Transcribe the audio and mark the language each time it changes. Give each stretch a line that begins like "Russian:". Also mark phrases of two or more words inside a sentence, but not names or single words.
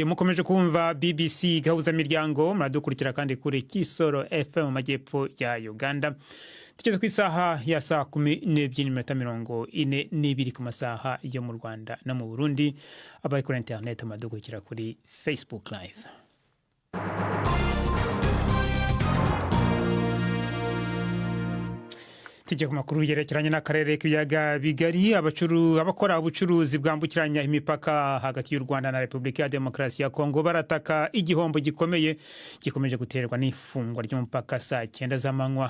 Kinyarwanda: Mukomeje kumva BBC gahuza miryango, muradukurikira kandi kuri Kisoro FM mu majyepfo ya Uganda. Tugeze ku isaha ya saa 12:42 ku masaha yo mu Rwanda no mu Burundi. Abari kuri internet muradukurikira kuri Facebook Live. Tujye ku makuru yerekeranye n'akarere k'ibiyaga bigari. Abakora ubucuruzi bwambukiranya imipaka hagati y'u Rwanda na Repubulika ya Demokarasi ya Kongo barataka igihombo gikomeje guterwa n'ifungwa ry'umupaka saa 9 z'amanywa.